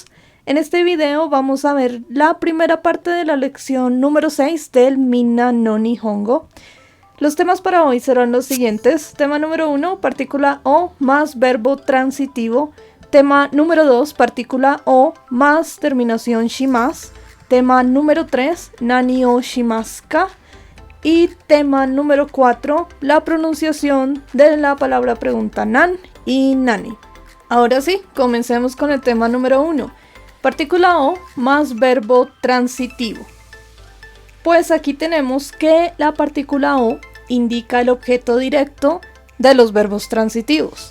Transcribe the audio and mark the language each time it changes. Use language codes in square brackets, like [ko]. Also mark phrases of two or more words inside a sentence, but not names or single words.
[es] En este video vamos a ver la primera parte de la lección número 6 del Minna no Nihongo. Los temas para hoy serán los siguientes. Tema número 1, partícula o más verbo transitivo. Tema número 2, partícula o más terminación shimasu. Tema número 3, [ja] 何をしますか. [es] Y tema número 4, la pronunciación de la palabra pregunta nan y nani. Ahora sí, comencemos con el tema número 1. Partícula o más verbo transitivo. Pues aquí tenemos que la partícula o indica el objeto directo de los verbos transitivos.